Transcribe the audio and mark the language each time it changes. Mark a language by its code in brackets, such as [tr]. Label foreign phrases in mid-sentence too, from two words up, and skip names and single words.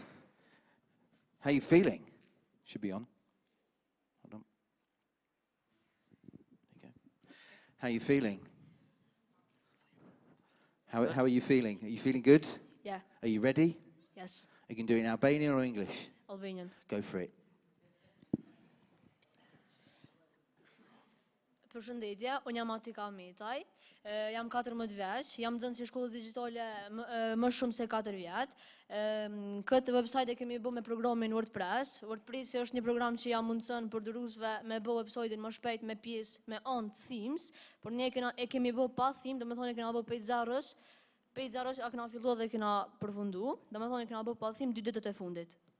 [en] How you feeling? Should be on. Hold on. Okay. How you feeling? How are you feeling? Are you feeling good? Yeah. Are you ready? Yes. You can do it in Albanian or English? Albanian. Go for it. [sq] Përshëndetje, unë jam Atika Metaj, jam 14 vjeç, jam nxënës i shkollës digjitale më shumë se 4 vjet. Këtë website e kemi bë me programin WordPress. WordPress është një program që ja mundson përdoruesve me bë website-in më shpejt me pjesë me [en] on themes, [sq] por ne e kemi bë pa theme, domethënë e kena bë pejzarosh a kena filluar dhe kena përfundu, domethënë e kena bë pa theme 2 ditët e fundit.